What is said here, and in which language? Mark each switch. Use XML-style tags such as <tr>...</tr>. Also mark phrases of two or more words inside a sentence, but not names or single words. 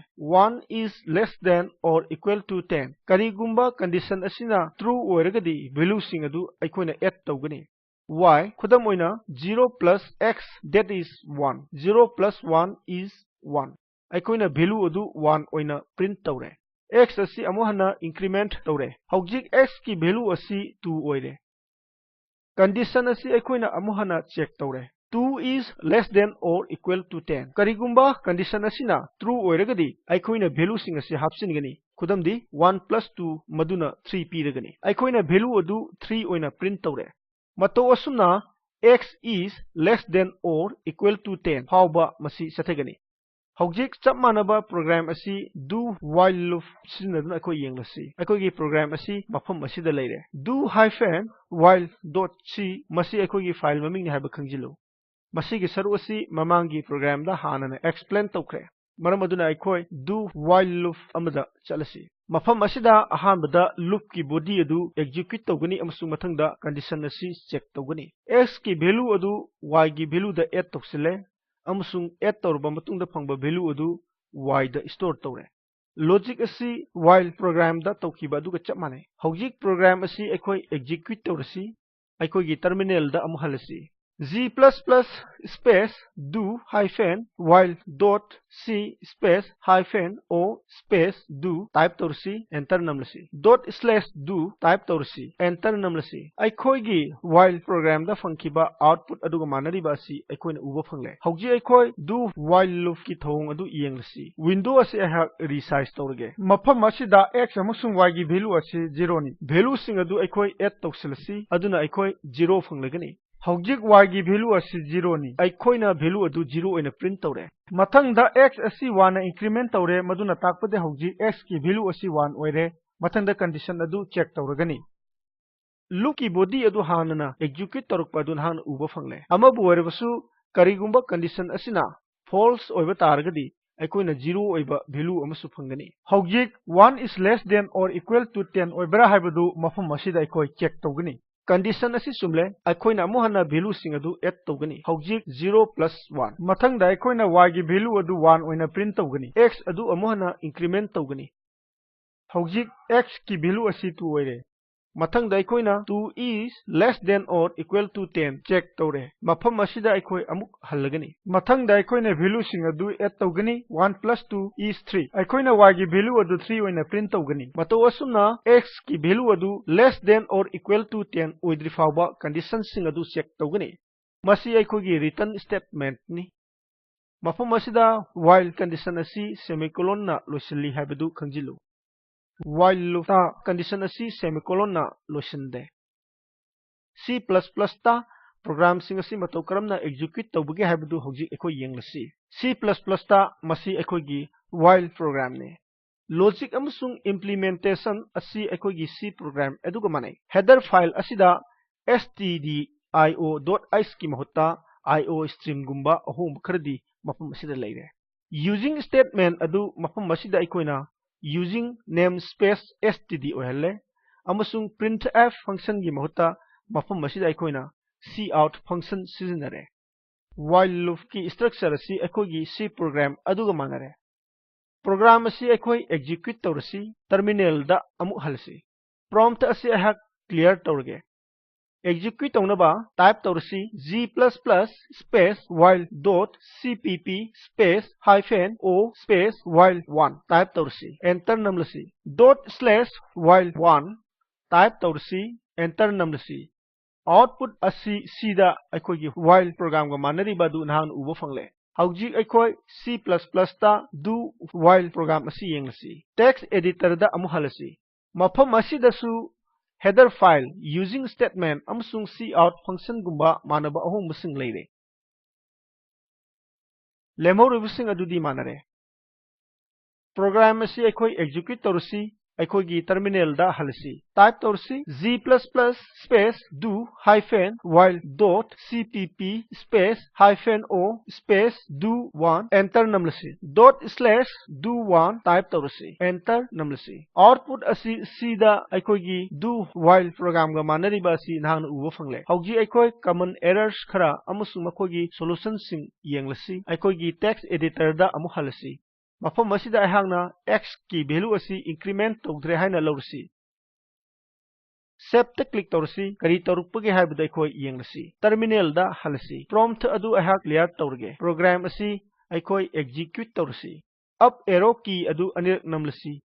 <en>1 is less than or equal to 10.</en> <mni>Karigumba condition asina true oiragadi value sing adu aikoina add tawgani. Y khudam oina</mni> <en>0 plus x that is 1. 0 plus 1 is 1.</en> <mni>Aikoina value adu 1 oina print tawre. X asi amohana increment tawre. Hojik x ki value asi 2 oire. Condition asi aikoina amohana check tawre.</mni> <en>2 is less than or equal to 10.</en> <mni>Karigumba condition asina true oiragadi aikoina value sing asi hapsinigani. Khudamdi 1 plus 2 maduna 3 piragani. Aikoina value adu 3 oina print tawre. Mato asuna</mni> <en>x is less than or equal to 10.</en> <mni>Hauba masi sathagani. Hojik chap manaba program asi</mni> <en>do while loop</en> <mni>sinaduna akoi yenglasi. Akoi gi program asi mafam asida leire. Do while.c masi akoi gi file maming ni haiba khangjilu. Masi gi saru asi mamangi program da hanana explain tawkre. Maram aduna aikoi</mni> <en>do while loop</en> <mni>amada chalasi. Mafam asida ahanbada loop ki body adu execute tawgani amasung mathangda condition asi check tawgani. X ki value adu y ki value da add tawsile. Amasung add tawrba matungda phangba value adu y da store tawre. Logic asi</mni> <en>while program</en> <mni>da tawkiba aduga chap manai. Hojik program asi aikoi execute tawrasi. Aikoi gi terminal da amuhalasi.</mni> <en>G++ space do hyphen while dot C space hyphen O space do type torsi enter namlasi dot slash</en> <mni>do type torsi enter namlasi aikoigi</mni> <en>while program</en> <mni>da fangkiba output aduga manariba asi aikoina uba fangle hauji aikoi</mni> <en>do while loop</en> <mni>ki thong adu yenglasi window asi ahak resize torge mafam asida x amasung y gi value asi 0 ni value sing adu aikoi add tawsilasi aduna aikoi 0 fanglagani Hojik y gi value asi 0 ni aikoina value adu 0 oina print tawre mathangda x asi 1 na increment tawre maduna takpade hojik x ki value asi 1 oire mathangda condition adu check tawragani loop ki body adu hanana execute torukpa adu han uba fangle amabu oirebasu karigumba condition asina false oiba targadi aikoina 0 oiba value amasu phangani hojik</mni> <en>1 is less than or equal to 10</en> <mni>oibra haibadu mafam asida aikoi check tawgani Condition asi sumle aikoina amuhana value sing adu add tawgani hojik 0 plus 1 mathangda aikoina y gi value adu 1 oina print tawgani x adu amuhana increment tawgani hojik x ki value asi 2 oire mathangda aikoina</mni> <en>2 is less than or equal to 10</en> <mni>check tawre mafam asida aikoi amuk hallagani mathangda aikoina value sing adu add tawgani</mni> <en>1 plus 2 is 3</en> <mni>aikoina y gi value adu 3 oina print tawgani mato asumna x ki value adu</mni> <en>less than or equal to 10</en> <mni>oidri fawba condition sing adu check tawgani masi aikogi</mni> <en>return statement</en> <mni>ni mafam asida</mni> <en>while condition</en> <mni>asi semicolon na loisili habadu khangjilu</mni> <en>while loop</en> <mni>ta condition asi semicolon na loisinde C++ ta program sing asi matau karamna execute tawbage habadu hojik ekoi yenglasi C++ ta masi ekoigi</mni> <en>while program</en> <mni>ne logic amasung implementation asi ekoigi C program eduga manai</mni> <en>header file</en> <mni>asida stdio.h ki mahutta iostream gumba ahom khardi mafam asida leire</mni> <en>using statement</en> <mni>adu mafam asida ekoina</mni> <en>using namespace std</en> <mni>ohalle amasung</mni> <en>printf function</en> <mni>gi mahutta mafam asida aikoina</mni> <en>cout function</en> <mni>sizinare</mni> <en>while loop</en> <mni>ki structure asi aikogi C program aduga manare program asi aikoi execute tawrasi terminal da amu halsi prompt asi ahak</mni> <en>clear tawrge execute tawnaba type tawrasi g++ space while dot cpp space hyphen o space while 1</en> <mni>type tawrasi enter namlasi</mni> <en>dot slash while 1</en> <mni>type tawrasi enter namlasi output asi sida aikogi</mni> <en>while program</en> <mni>ga manariba du nahan uba fangle hawjik aikoi C++ ta</mni> <en>do while program</en> <mni>asi yenglasi</mni> <en>text editor</en> <mni>da amu halasi mafam asida su</mni> <en>header file using statement</en> <mni>amasung</mni> <en>cout function</en> <mni>gumba manaba ahom musing leire lemorubusing adudi manare program asi aikoi execute tawrasi aikogi terminal da halasi type tawrasi</mni> <en>g++ space do hyphen while dot cpp space hyphen o space do</en> <mni>1 enter namlasi</mni> <en>dot slash do 1</en> <mni>type tawrasi enter namlasi output asi sida aikogi</mni> <en>do while program</en> <mni>ga manariba asi nahang uba fangle hauji aikoi</mni> <en>common errors</en> <mni>khara amusu makogi solution sing yenglasi aikogi</mni> <en>text editor</en> <mni>da amu halasi mafam asida ahangna x ki value asi increment tawdre haina lawrsi save ta click tawrsi kari tawrupage haibada aikoi yenglasi terminal da halasi prompt adu ahak clear tawrge program asi aikoi execute tawrsi</mni> <en>up arrow key</en> <mni>adu anirak namlasi</mni>